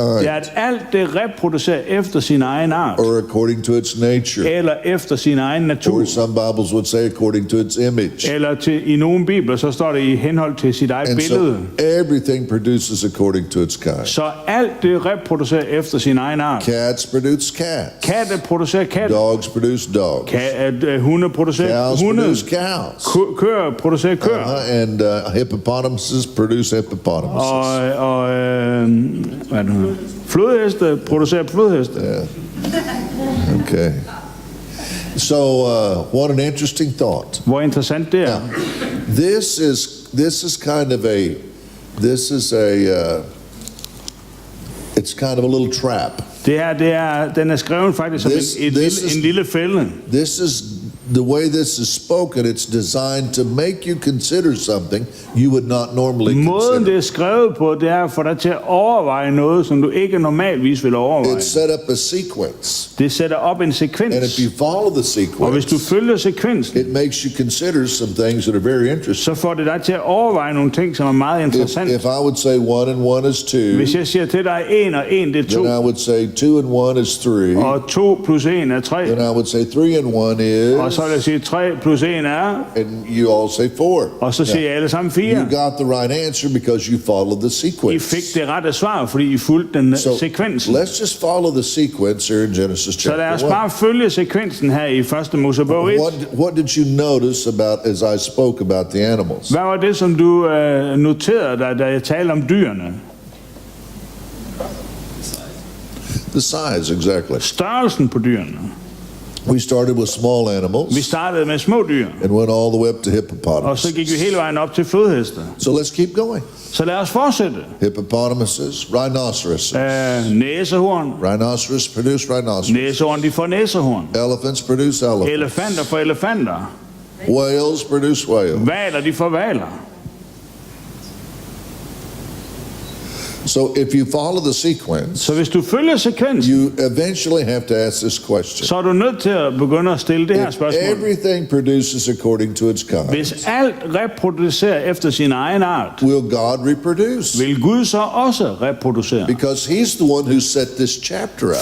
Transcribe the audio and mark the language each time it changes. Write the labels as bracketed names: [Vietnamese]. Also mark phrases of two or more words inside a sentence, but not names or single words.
[Danish] Det er, at alt det reproducerer efter sin egen art. [English] or according to its nature, [Danish] Eller efter sin egen natur. [English] or some Bibles would say according to its image. [Danish] Eller i nogle bibler, så står det i henhold til sit eget [English] And [Danish] billede. [English] so everything produces according to its kind. [Danish] Så alt det reproducerer efter sin egen art. [English] Cats produce cats. [Danish] Katte producerer katte. [English] Dogs produce dogs. [Danish] Hunde producerer [English] Cows [Danish] hunde. [English] produce cows. [Danish] Køer producerer køer. [English] And hippopotamuses produce hippopotamuses. [Danish] Og hvad er det nu? Flodheste producerer flodheste. Okay. [English] So what an interesting thought. [Danish] Hvor interessant det er. [English] This is kind of a it's kind of a little trap. [Danish] Den er skrevet faktisk som en lille fælde. [English] This is the way this is spoken. It's designed to make you consider something you would not normally [Danish] Måden [English] consider. [Danish] det er skrevet på, det er for dig til at overveje noget, som du ikke normalvis vil overveje. [English] It's set up a sequence, [Danish] Det sætter op en [English] and [Danish] sekvens. [English] if you follow the [Danish] Og hvis du [English] sequence, [Danish] følger sekvensen, [English] it makes you consider some things that are very interesting. [Danish] så får det dig til at overveje nogle ting, som er meget interessant. [English] If I would say 1 and 1 is 2, [Danish] Hvis jeg siger til dig 1 og 1 det er 2, [English] then I would say 2 and 1 is 3, [Danish] og 2 plus 1 er 3, [English] then I would say 3 and 1 is, [Danish] og Så vil jeg sige, 3 plus 1 er, [English] and you all say 4. [Danish] og så siger jeg alle sammen 4. [English] You got the right answer because you followed the [Danish] I [English] sequence. [Danish] fik det rette svar, fordi I fulgte den [English] So [Danish] sekvensen. [English] let's just follow the sequence here in Genesis [Danish] Så lad os [English] chapter 1. [Danish] bare følge sekvensen her i 1. Mosebog 1. [English] What did you notice about as I spoke about the animals? [Danish] Hvad var det, som du noterede dig, da jeg talte om dyrene? [English] The size, exactly. [Danish] Størrelsen på dyrene. [English] We started with small [Danish] Vi [English] animals [Danish] startede med små dyr, [English] and went all the way up to [Danish] og [English] hippopotamus. [Danish] så gik vi hele vejen op til flodheste. [English] So let's keep going. [Danish] Så lad os fortsætte. [English] Hippopotamuses, rhinoceroses. [Danish] Næsehorn. [English] Rhinoceros produce rhinoceros. [Danish] Næsehorn, de får næsehorn. [English] Elephants produce elephants. [Danish] Elefanter får elefanter. [English] Whales produce whales. [Danish] Hvaler, de får hvaler. [English] So if you follow the sequence, [Danish] Så hvis du følger sekvensen, [English] you eventually have to ask this question. [Danish] så er du nødt til at begynde at stille det her [English] If [Danish] spørgsmål. [English] everything produces according to its kind, [Danish] Hvis alt reproducerer efter sin egen art, [English] will God reproduce? [Danish] vil Gud så også reproducere? [English] Because he's the one who set this chapter up.